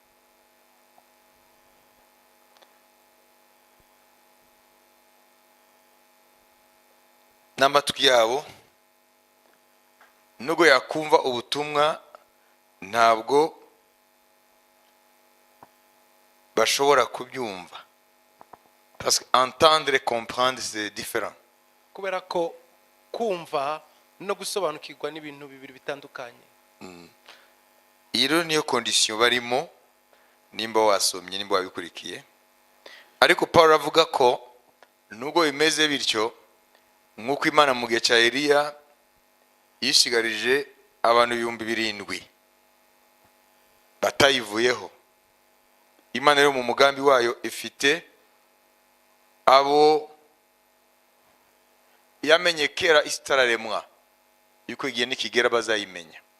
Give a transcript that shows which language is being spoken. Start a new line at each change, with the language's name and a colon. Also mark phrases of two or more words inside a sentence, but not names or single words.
Kinyarwanda: N'amatwi yabo nubwo yakumva ubutumwa ntabwo bashobora kubyumva.
French: Parce que entendre et comprendre c'est différent.
Kinyarwanda: Kubera ko kumva no gusobanukirwa n'ibintu bibiri bitandukanye. Iyi rero niyo condition barimo, nimba wasomye, nimba wabikurikiye. Ariko Paul avuga ko nubwo bimeze bityo, nk'uko Imana mu gihe cya Eliya yishigarije abantu 7,000 batayivuyeho, Imana rero mu mugambi wayo ifite abo yamenye kera isitararemwa, yuko igihe nikigera bazayimenya.